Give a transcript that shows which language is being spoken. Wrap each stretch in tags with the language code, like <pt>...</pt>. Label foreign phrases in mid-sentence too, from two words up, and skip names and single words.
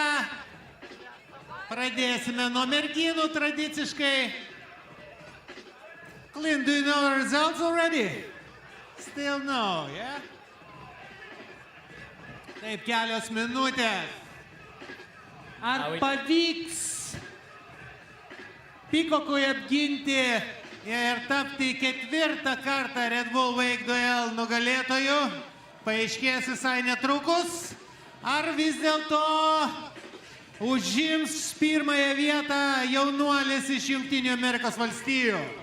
<lt>Pradėsime nuo merginų tradiciškai.</lt> <en>Clint, do you know the results already? Still no, yeah?</en> <lt>Taip, kelios minutės. Ar pavyks Pikokui apginti ir tapti ketvirtą kartą Red Bull WakeDuel nugalėtoju? Paaiškės visai netrukus. Ar vis dėlto užims pirmąją vietą jaunuolis iš Jungtinių Amerikos valstijų?</lt>